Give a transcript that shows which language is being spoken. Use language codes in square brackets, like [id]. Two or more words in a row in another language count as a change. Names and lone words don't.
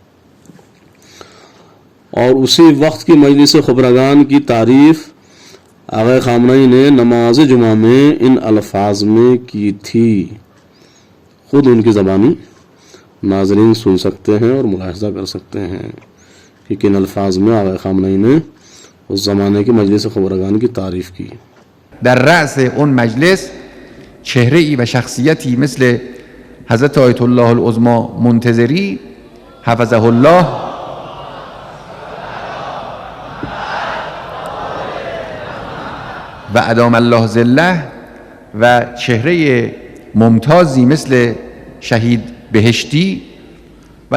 [ur] اور اسی وقت کی مجلس خبرگان کی تعریف آغا خامنہ ای نے نماز جمعہ میں ان الفاظ میں کی تھی. خود ان کی زبانی ناظرین سن سکتے ہیں اور ملاحظہ کر سکتے ہیں کہ کن الفاظ میں آغا خامنہ ای نے اس زمانے کی مجلس خبرگان کی تعریف کی. [fa] در رأس اون مجلس چهره‌ای و شخصیتی مثل حضرت آیت الله العظما منتظری [ar] حفظه الله [fa] و [ar] ادام الله ظله [fa] و چهره ممتازی مثل شهید بهشتی و